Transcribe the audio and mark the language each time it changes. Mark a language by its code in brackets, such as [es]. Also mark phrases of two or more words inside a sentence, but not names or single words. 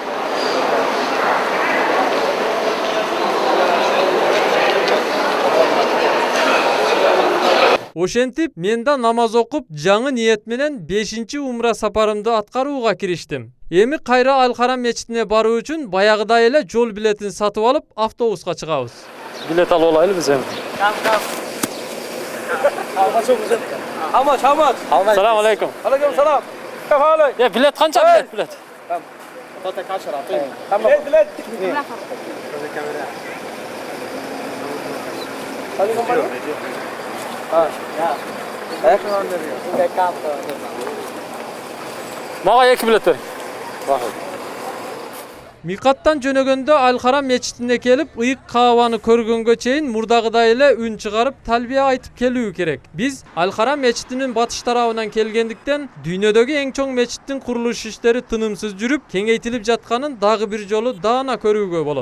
[ky] Ошентип, мен да намаз окуп, жаңы ниет менен 5-чи умра сапарымды аткарууга кириштим. Эми кайра Ал-Харам мечитине баруу үчүн баягыдай эле жол билетин сатып алып, автобуска чыгабыз. Билет алып алайлы биз эми. [en] How much? How much? [ar] السلام عليكم. عليكم السلام. كيف حالك؟ [ky] Я билет канча билет? [ar] أعطيك 10 أعطيني. بلاد. خليكم برا. [ky] Мага 2 билет бер. Микаттан жөнөгөндө Ал-Харам мечитине келип, ыйык Каабаны көргөнгө чейин мурдагыдай эле үн чыгарып, талбия айтып келүү керек. Биз Ал-Харам мечитинин батыш тарабынан келгендиктен, дүйнөдөгү эң чоң мечиттин курулуш иштери тынымсыз жүрүп, кеңейтилип жатканын дагы бир жолу даана көрүүгө болот.